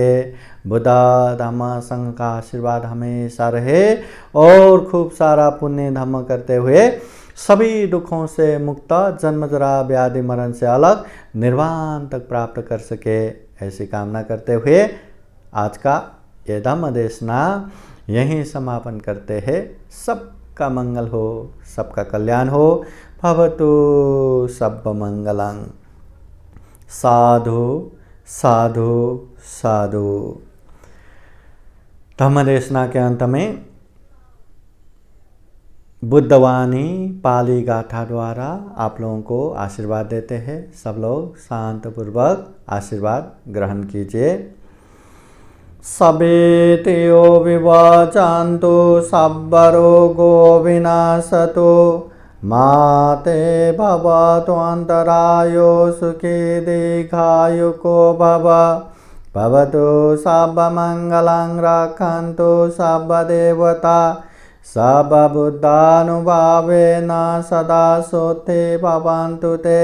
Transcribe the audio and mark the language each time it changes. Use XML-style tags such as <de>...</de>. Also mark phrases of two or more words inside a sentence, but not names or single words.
<hi>बुद्ध धम्म संघ का आशीर्वाद हमेशा रहे और खूब सारा पुण्य धर्म करते हुए सभी दुखों से मुक्त, जन्म जरा व्याधि मरण से अलग निर्वाण तक प्राप्त कर सके, ऐसी कामना करते हुए आज का ये धम्म देशना यहीं समापन करते हैं। सबका मंगल हो, सबका कल्याण हो।</hi> <pi>भवतु सब मंगलं। साधु साधु साधु।</pi> <hi>धम्म देशना के अंत में बुद्धवाणी पाली गाथा द्वारा आप लोगों को आशीर्वाद देते हैं। सब लोग शांतपूर्वक आशीर्वाद ग्रहण कीजिए।</hi> <pi>सबेतेयो विवाचान्तो सब्बरोगो विनाशतो माते भवतु अन्तरायो सुखी दीर्घायुको भव।</pi> <sa>भवतु सर्वमङ्गलं रक्षन्तु सर्वदेवता सर्वबुद्धानुभावेन सदा सोते भवन्तु ते।</sa>